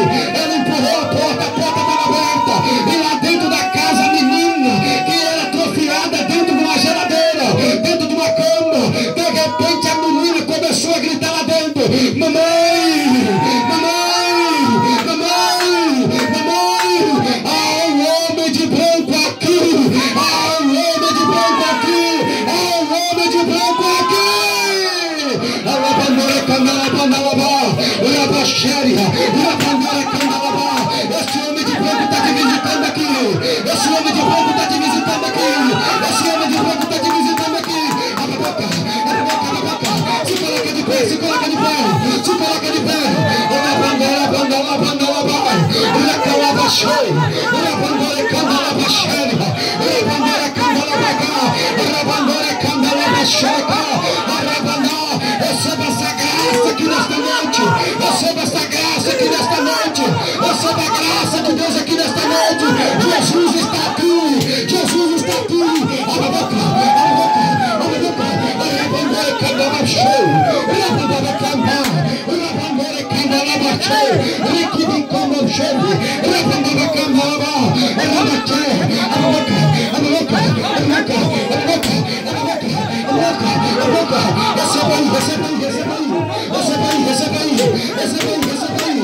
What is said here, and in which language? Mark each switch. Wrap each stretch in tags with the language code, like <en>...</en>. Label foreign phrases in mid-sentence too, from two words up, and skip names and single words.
<pt>Ela empurrou a porta estava aberta. E lá dentro da casa, a menina que era atrofiada dentro de uma geladeira, dentro de uma cama, de repente a menina começou a gritar lá dentro, mamãe, mamãe, mamãe, mamãe, há um homem de branco aqui, há um homem de branco aqui, há um homem de branco aqui. Alabandora canalabandalabá, urabaxéria, urabandora canalabá. Esse homem de branco está te visitando aqui. Esse homem de branco está te visitando aqui. Esse homem de branco está te visitando aqui. Abre a boca, abre a boca, abre a boca. Se coloca de pé, se coloca de pé. Se coloca de pé. Receba essa graça aqui nesta noite. Receba essa graça aqui nesta noite. Receba a graça de Deus aqui nesta noite. Jesus está aqui. Jesus está aqui. Abre a boca, abre a boca, abre a boca. Rabandore candala show. Rabandore candala. Rabandore candala show. Riquim como show. Rabandore candala. Rabate. Abre a boca, abre a boca, abre a boca, abre a boca, abre a boca, abre a boca. Receba aí, receba aí, receba aí. Receba aí, receba aí. Receba aí, receba aí.</pt>